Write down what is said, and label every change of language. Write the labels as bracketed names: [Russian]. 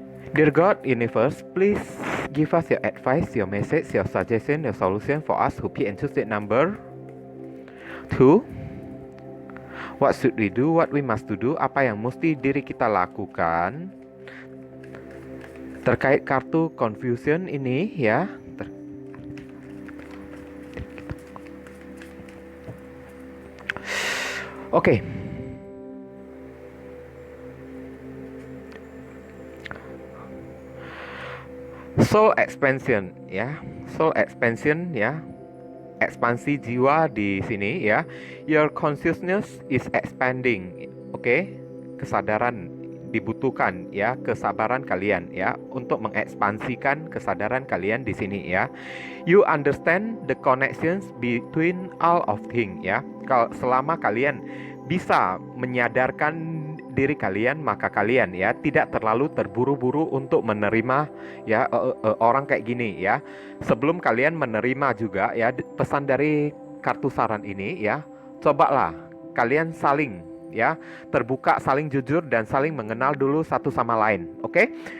[English] Dear God, Universe, please give us your advice, your message, your suggestion, your solution for us who pick and choose that number 2. What should we do? What we must do? [Indonesian] Apa yang mesti diri kita lakukan terkait kartu confusion ini ya. Oke. [English] Soul expansion ya. Soul expansion ya. [Indonesian] Ekspansi jiwa di sini ya. [English] Your consciousness is expanding. Oke. [Indonesian] Kesadaran dibutuhkan ya, kesabaran kalian ya untuk mengekspansikan kesadaran kalian di sini ya. [English] You understand the connections between all of things ya. [Indonesian] Kalau selama kalian bisa menyadarkan diri kalian, maka kalian ya tidak terlalu terburu-buru untuk menerima ya orang kayak gini ya. Sebelum kalian menerima juga ya, pesan dari kartu saran ini ya, cobalah kalian saling ya terbuka, saling jujur dan saling mengenal dulu satu sama lain. Oke?